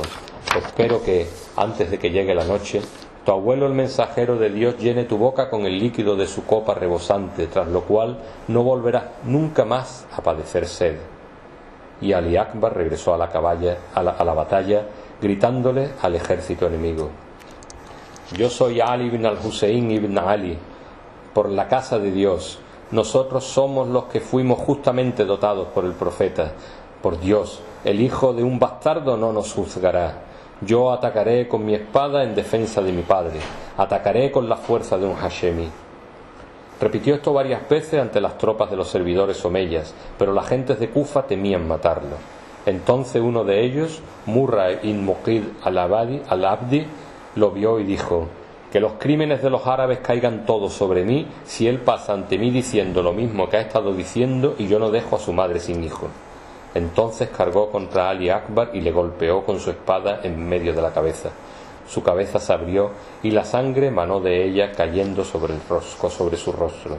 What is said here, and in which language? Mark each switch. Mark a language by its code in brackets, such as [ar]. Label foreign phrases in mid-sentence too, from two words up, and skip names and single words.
[es] Espero que, antes de que llegue la noche, tu abuelo el mensajero de Dios llene tu boca con el líquido de su copa rebosante, tras lo cual no volverás nunca más a padecer sed. Y Ali Akbar regresó a la batalla, gritándole al ejército enemigo: yo soy Ali ibn al-Hussein ibn Ali, por la casa de Dios. Nosotros somos los que fuimos justamente dotados por el profeta. Por Dios, el hijo de un bastardo no nos juzgará. Yo atacaré con mi espada en defensa de mi padre. Atacaré con la fuerza de un Hashemi. Repitió esto varias veces ante las tropas de los servidores omeyas, pero las gentes de Kufa temían matarlo. Entonces uno de ellos, Murra ibn Muqid al-Abdi, lo vio y dijo: que los crímenes de los árabes caigan todos sobre mí si él pasa ante mí diciendo lo mismo que ha estado diciendo y yo no dejo a su madre sin hijo. Entonces cargó contra Ali Akbar y le golpeó con su espada en medio de la cabeza. Su cabeza se abrió y la sangre manó de ella cayendo sobre su rostro.